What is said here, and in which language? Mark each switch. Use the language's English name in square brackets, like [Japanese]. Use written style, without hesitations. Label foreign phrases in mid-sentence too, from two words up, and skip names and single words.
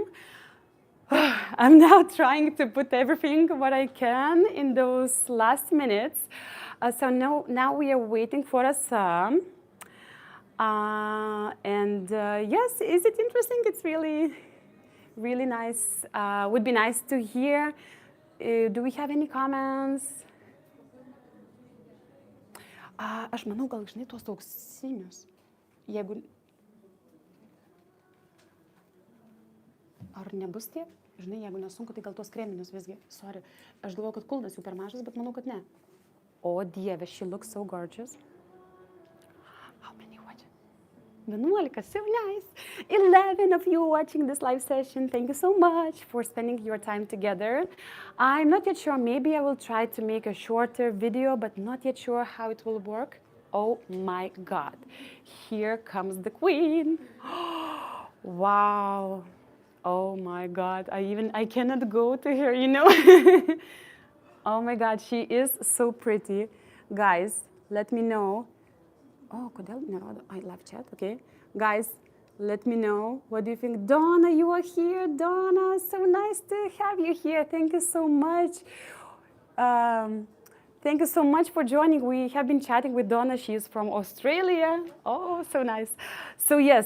[English] I'm now trying to put everything what I can in those last minutes. So now we are waiting for Rasa. Yes, is it interesting? It's really, really nice. Would be nice to hear. Do we have any comments? [Lithuanian] Aš manau, gal žinai tuos auksinius. Jeigu... Ar nebus tie? Žinai, jeigu nesunku, tai gal tuos kreminius visgi. Sorry. Aš galvoju, kad kulnas jų per mažas, bet manau, kad ne. O Dieve, [English] she looks so gorgeous. How many watching? 11, so nice. 11 of you watching this live session. Thank you so much for spending your time together. I'm not yet sure. Maybe I will try to make a shorter video, but not yet sure how it will work. Oh my God. Here comes the queen. Wow. Oh my God, I cannot go to her, you know. Oh my God, she is so pretty. Guys, let me know. [Lithuanian] Oh, kodėl nerodo? [English] I live chat, okay. Guys, let me know. What do you think? Donna, you are here. Donna, so nice to have you here. Thank you so much. Thank you so much for joining. We have been chatting with Donna. She is from Australia. Oh, so nice. So yes.